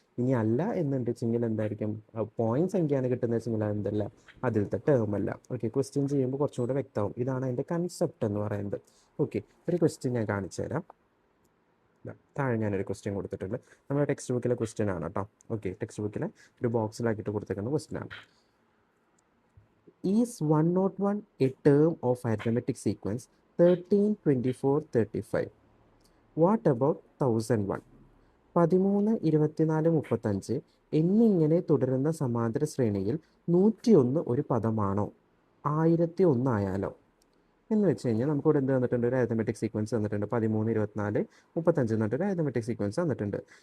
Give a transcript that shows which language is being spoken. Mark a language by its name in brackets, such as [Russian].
[Malayalam] ഇനി അല്ല എന്നുണ്ടെച്ചെങ്കിൽ എന്തായിരിക്കും, പോയിന്റ് സംഖ്യയാണ് കിട്ടുന്നത് വെച്ചെങ്കിൽ അതെന്തല്ല, അതിലത്തെ ടേം അല്ല. ഓക്കെ, ക്വസ്റ്റ്യൻ ചെയ്യുമ്പോൾ കുറച്ചും കൂടെ വ്യക്തമാവും. ഇതാണ് അതിൻ്റെ കൺസെപ്റ്റ് എന്ന് പറയുന്നത്. ഓക്കെ, ഒരു ക്വസ്റ്റ്യൻ ഞാൻ കാണിച്ചു തരാം. താഴെ ഞാനൊരു ക്വസ്റ്റ്യൻ കൊടുത്തിട്ടുണ്ട്, നമ്മുടെ ടെക്സ്റ്റ് ബുക്കിലെ ക്വസ്റ്റ്യൻ ആണ് കേട്ടോ. ഓക്കെ, ടെക്സ്റ്റ് ബുക്കിലെ ഒരു ബോക്സിലാക്കിയിട്ട് കൊടുത്തേക്കുന്ന ക്വസ്റ്റ്യൻ ആണ്. [English] Is 101 a term of arithmetic sequence 13, 24, 35? What about 1001? [Malayalam] 13, 24, 35 എന്നിങ്ങനെ തുടരുന്ന സമാന്തര ശ്രേണിയിൽ 101 ഒരു പദമാണോ? 1001 ആയാലോ? എന്ന് വെച്ച് കഴിഞ്ഞാൽ നമുക്കിവിടെ എന്ത് തന്നിട്ടുണ്ട്, ഒരു അരിത്തമെറ്റിക് സീക്വൻസ് തന്നിട്ടുണ്ട്. 13, 24, 35 എന്നിട്ട് ഒരു അരിത്തമെറ്റിക് സീക്വൻസ് തന്നിട്ടുണ്ട്.